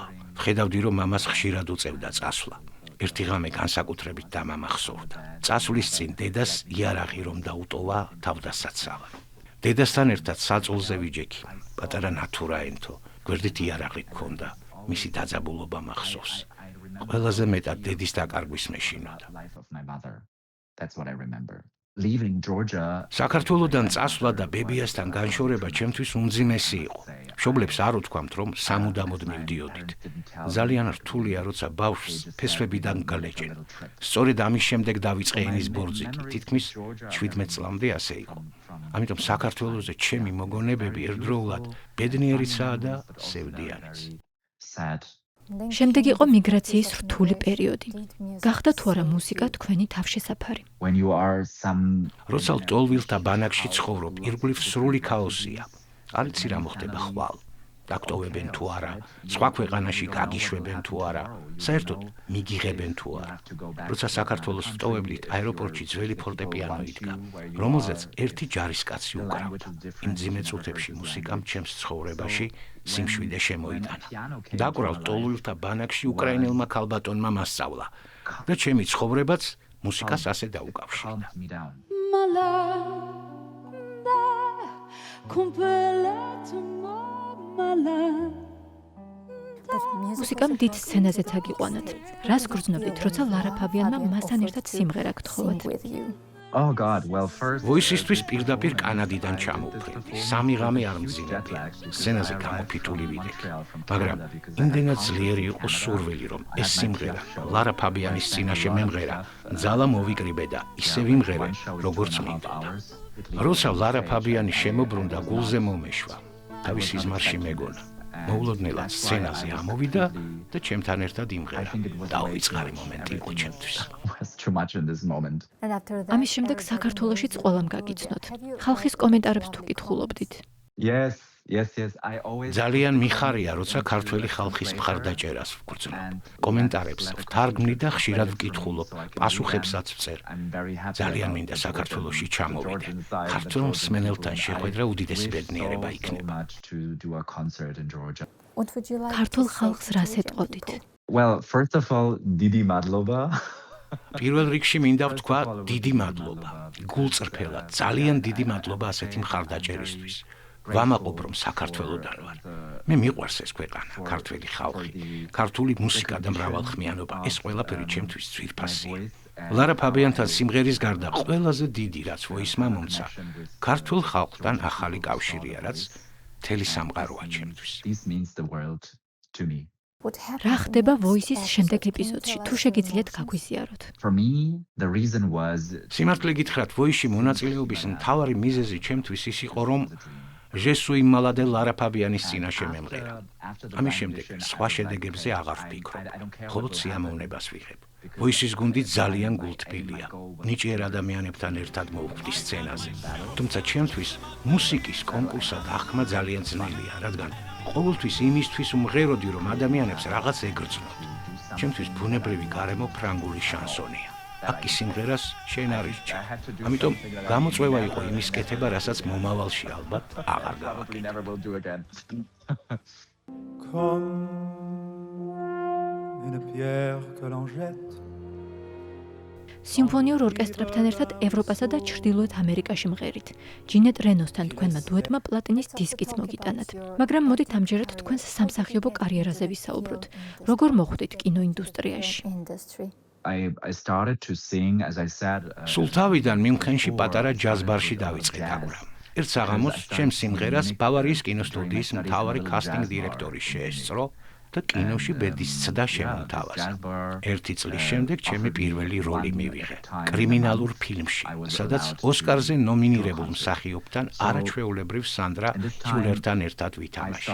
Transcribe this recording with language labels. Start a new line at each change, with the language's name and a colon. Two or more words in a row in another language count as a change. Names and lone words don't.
Georgian: ხედავდი რომ მამას ხშირად უწევდა წასვლა. ერთი ღამე განსაკუთრებით დამამახსოვდა. წასვლის წინ დედას იარაღი რომ დაუტოვა თავდასაცავად. დედასთან ერთად საწოლზე ვიჯექი. პატარა ნათურაენთო, გვერდით იარაღი გქონდა. მისი დაძაბულობა მახსოვს. ყველაზე მეტად დედის დაკარგვის მეშინოდა.
English: That's what I remember. Leaving Georgia.
Georgian: საქართველოდან წასვლა და ბებიასთან განშორება ჩემთვის უმძიმესი იყო. მშობლებს არ უთქვამთ, რომ სამუდამოდ მივდიოდით. ძალიან რთულია, როცა ბავშვს ფესვებიდან გალეჭენ. სწორედ ამის შემდეგ დავიწყე ენის ბორძიკი, თითქმის 17 წლამდე ასე იყო. ამიტომ საქართველოზე ჩემი მოგონებები ერთდროულად ბედნიერიცაა და სევდიანიც.
English: Sad.
Georgian: შემდეგ იყო მიგრაციის რთული პერიოდი. გახდა თუ არა მუსიკა თქვენი თავშესაფარი?
English: When you are some
Georgian: როცა ლტოლვილთა ბანაკში ცხოვრობ, ირგვლივ სრული ქაოსია. არ იცი რა მოხდება ხვალ. დაგტოვებენ თუ არა, სხვა ქვეყანაში გაგიშვებენ თუ არა, საერთოდ მიგიღებენ თუ არა. როცა საქართველოს ვტოვებლით აეროპორტში ძველი ფორტეპიანო იდგა, რომელზეც ერთი ჯარისკაცი უკრავდა. იმ ძიმე წუთებში მუსიკამ ჩემს ცხოვრებაში სიმშვიდე შემოიტანა. დაკვრა ლტოლვილთა ბანაკში უკრაინელმა ქალბატონმა მასწავლა და ჩემი ცხოვრებაც მუსიკას ასე დაუკავშირდა.
English: calmed me down.
Georgian: მუსიკამ დიდ სცენაზეც აგიყვანათ. რას გრძნობდით, როცა ლარა ფაბიანმა მასთან ერთად სიმღერა გთხოვათ?
English: Oh God, well first
Georgian: ვოისისთვის პირდაპირ კანადიდან ჩამოვფრინდი. 3 ღამე არ მძინებდი. სცენაზე გამოფიტული ვიდექი. მაგრამ იმდენად ძლიერი იყო სურვილი, რომ ეს სიმღერა ლარა ფაბიანის წინაშე მემღერა, ძალა მოვიკრიბე და ისე ვიმღერე, როგორც მინდოდა. როცა ლარა ფაბიანი შემობრუნდა, გულზე მომეშვა. თავის სიზმარში მეგონა. მოულოდნელად სცენაზე ამოვიდა და ჩემთან ერთად იმღერა. დაუვიწყარი მომენტი იყო ჩემთვის.
English: was too much in this moment.
Georgian: ამის შემდეგ საქართველოშიც ყველამ გაგიცნოთ. ხალხის კომენტარებს თუ კითხულობდით?
English: Yes, I always
Georgian: ძალიან მიხარია, როცა ქართველი ხალხის მხარდაჭერას ვგრძნობ. კომენტარებს ვთარგმნი და ხშირად ვკითხულობ, პასუხებსაც ვწერ. ძალიან მინდა საქართველოში ჩამოვიდე. ქართულ მსმენელთან შეხვედრა უდიდესი ბედნიერება იქნება. ქართულ ხალხს რას ეტყოდით?
English: Well, first of all,
Georgian: დიდი მადლობა. პირველ რიგში მინდა ვთქვა დიდი მადლობა. გულწრფელად, ძალიან დიდი მადლობა ასეთი მხარდაჭერისთვის. ვამაყობ, რომ საქართველოდან ვარ. მე მიყვარს ეს ქვეყანა, ქართველი ხალხი, ქართული მუსიკა და მრავალხმიანობა. ეს ყველაფერი ჩემთვის ძვირფასია. ლარა ფაბიანთან სიმღერის გარდა ყველაზე დიდი, რაც ვოისმა მომცა, ქართულ ხალხთან ახალი კავშირია, რაც მთელი სამყაროა ჩემთვის.
English: This means the world to me.
Georgian: რა ხდება ვოისის შემდეგ ეპიზოდში? თუ შეგიძლიათ გაგვიზიაროთ.
English: For me, the reason was
Georgian: სიმართლე გითხრათ, ვოისში მონაწილეობის მთავარი მიზეზი ჩემთვის ის იყო, რომ ჟესუი მალადე ლარა ფაბიანის წინაშე მემღერა. ამის შემდეგ სხვა შედეგებზე აღარ ვფიქრობ, მხოლოდ სიამოვნებას ვიღებ. ვოისის გუნდი ძალიან გულთბილია. ნიჭიერ ადამიანებთან ერთად მოვხვდი სცენაზე. თუმცა ჩემთვის მუსიკის კონკურსად აღქმა ძალიან ძნელია, რადგან ყოველთვის იმისთვის უმღეროდი, რომ ადამიანებს რაღაც ეგრძნოთ. ჩემთვის ბუნებრივი გარემო ფრანგული შანსონია. აქ კი სიმღერას შენ არ ირჩევ. ამიტომ გამოწვევა იყო იმის კეთება, რასაც მომავალში ალბათ აღარ გავაკეთებ.
French: Comme une pierre que l'on jette.
Georgian: სიმფონიურ ორკესტრებთან ერთად ევროპასა და ჩრდილოეთ ამერიკაში მღერით. ჯინეტ რენოსთან თქვენმა დუეტმა პლატინის დისკიც მოგიტანათ. მაგრამ მოდით ამჯერად თქვენს სამსახიობო კარიერაზე ვისაუბროთ. როგორ მოხვდით კინოინდუსტრიაში?
English: I started to sing, as I said.
Georgian: სულ თავიდან მიუნხენში პატარა ჯაზ-ბარში დავიწყე დაკვრა. ერთ საღამოს ჩემს სიმღერას ბავარიის კინოსტუდიის მთავარი კასტინგ დირექტორი შეესწრო და კინოში ბედის ცდა შემომთავაზა. ერთი წლის შემდეგ ჩემი პირველი როლი მივიღე კრიმინალურ ფილმში, სადაც ოსკარზე ნომინირებულ მსახიობთან არაჩვეულებრივ სანდრა ჰიულერთან ერთად ვითამაშე.